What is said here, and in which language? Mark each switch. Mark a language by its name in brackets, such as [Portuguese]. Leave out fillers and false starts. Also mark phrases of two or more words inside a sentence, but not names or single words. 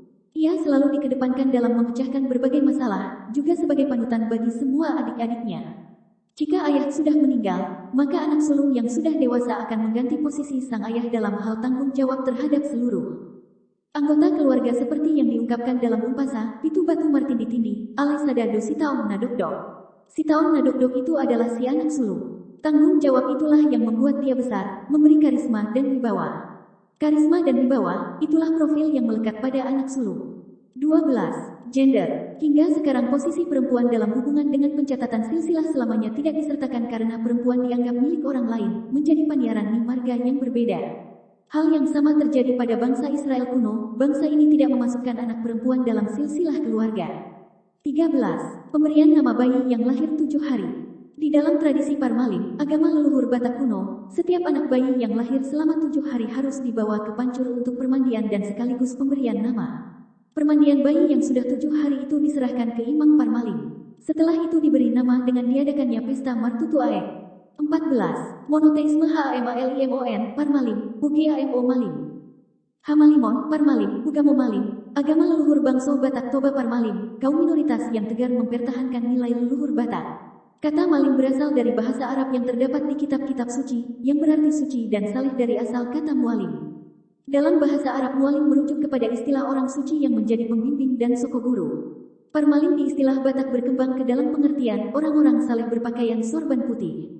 [Indonesian] Ia selalu dikedepankan dalam memecahkan berbagai masalah, juga sebagai panutan bagi semua adik-adiknya. Jika ayah sudah meninggal, maka anak sulung yang sudah dewasa akan mengganti posisi sang ayah dalam hal tanggung jawab terhadap seluruh anggota keluarga seperti yang diungkapkan dalam umpasa, [Batak Toba] Pitu Batu Martindi Tindi, alai sadado sitaon nadokdok. Sitaon nadokdok [Indonesian] itu adalah si anak sulung. Tanggung jawab itulah yang membuat dia besar, memberi karisma dan wibawa. Karisma dan wibawa, itulah profil yang melekat pada anak sulung. 12. Gender. Hingga sekarang posisi perempuan dalam hubungan dengan pencatatan silsilah selamanya tidak disertakan karena perempuan dianggap milik orang lain, menjadi [Batak Toba] paniaran ni marga [Indonesian] yang berbeda. Hal yang sama terjadi pada bangsa Israel kuno, bangsa ini tidak memasukkan anak perempuan dalam silsilah keluarga. 13. Pemberian nama bayi yang lahir 7 hari. Di dalam tradisi Parmalim, agama leluhur Batak kuno, setiap anak bayi yang lahir selama 7 hari harus dibawa ke pancur untuk permandian dan sekaligus pemberian nama. Permandian bayi yang sudah 7 hari itu diserahkan ke Imam Parmalim. Setelah itu diberi nama dengan diadakannya pesta Martutu Aek. 14. Monoteisme HAMALIMON, Parmalim, UGAMO Malim. Hamalimon, Parmalim, Ugamo Malim, agama leluhur Bangso Batak Toba Parmalim, kaum minoritas yang tegar mempertahankan nilai leluhur Batak. Kata Malim berasal dari bahasa Arab yang terdapat di kitab-kitab suci, yang berarti suci dan salih dari asal kata mualim. Dalam bahasa Arab mualim merujuk kepada istilah orang suci yang menjadi pembimbing dan soko guru. Parmalim di istilah Batak berkembang ke dalam pengertian orang-orang saleh berpakaian sorban putih.